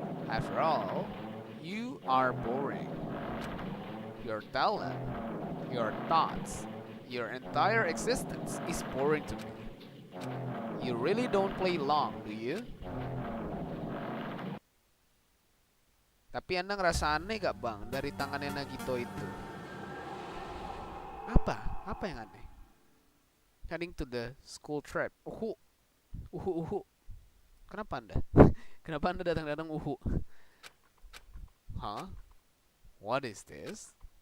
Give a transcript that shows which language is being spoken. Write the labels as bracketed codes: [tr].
[en] After all, you are boring. Your talent, your thoughts, your entire existence is boring to me. You really don't play long, do you? [id] Tapi Anda ngerasa aneh gak bang dari tangannya Nagito itu? Apa yang aneh? [en] Heading to the school trip. Uhu. [id] Kenapa Anda? Kenapa Anda datang-datang uhu? Huh? [en] What is this?